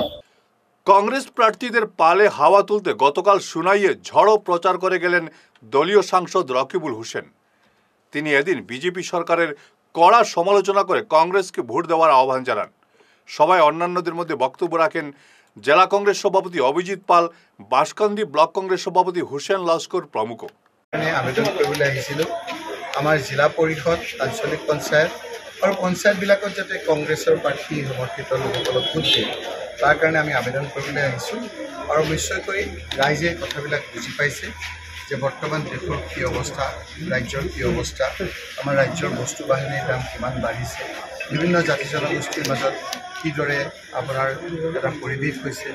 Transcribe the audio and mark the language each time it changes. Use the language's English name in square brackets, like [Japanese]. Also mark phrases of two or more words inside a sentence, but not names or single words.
[Bangla] কংগ্রেস প্রার্থীদের পালে হাওয়া তুলতে গতকাল সুনাইয়ে ঝড়ো প্রচার করে গেলেন দলীয় সাংসদ রকিবুল হোসেন। তিনি এদিন বিজেপি সরকারের কড়া সমালোচনা করে কংগ্রেসকে ভোট দেওয়ার আহ্বান জানান। সবাই অন্যান্যদের মধ্যে বক্তব্য রাখেন জেলা কংগ্রেস সভাপতি অভিজিৎ পাল, বাঁশকান্দি ব্লক কংগ্রেস সভাপতি হুসেন লস্কর প্রমুখ। [Assamese] আবেদন কৰিবলৈ আহিছিলোঁ আমাৰ জিলা পৰিষদ, আঞ্চলিক পঞ্চায়ত আৰু পঞ্চায়তবিলাকত যাতে কংগ্ৰেছৰ প্ৰাৰ্থী সমৰ্থিত লোকসকলক ভোট দিয়ে তাৰ কাৰণে আমি আবেদন কৰিবলৈ আহিছোঁ। আৰু নিশ্চয়কৈ ৰাইজে কথাবিলাক বুজি পাইছে যে বৰ্তমান দেশৰ কি অৱস্থা, ৰাজ্যৰ কি অৱস্থা, আমাৰ ৰাজ্যৰ বস্তু বাহিনীৰ দাম কিমান বাঢ়িছে, বিভিন্ন জাতি জনগোষ্ঠীৰ মাজত কিদৰে আপোনাৰ এটা পৰিৱেশ হৈছে।